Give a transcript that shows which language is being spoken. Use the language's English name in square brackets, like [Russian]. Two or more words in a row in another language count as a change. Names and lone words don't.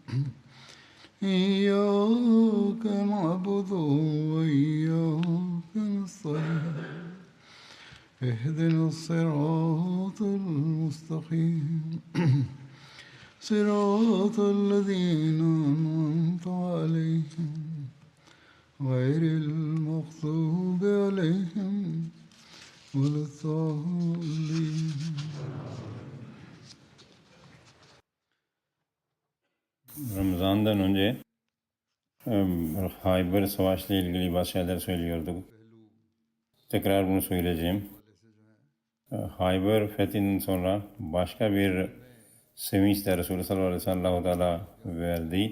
[Arabic] إياك نعبد وإياك نستعين اهدنا الصراط المستقيم صراط الذين أنعمت عليهم غير المغضوب عليهم ولا الضالين. [Turkish] Ramazan'dan önce Hayber Savaşı ile ilgili bazı şeyler söylüyorduk. Tekrar bunu söyleyeceğim. Hayber fethinden sonra başka bir sevinç de Resulü [Arabic] صلى الله عليه وسلم [Turkish] verdi.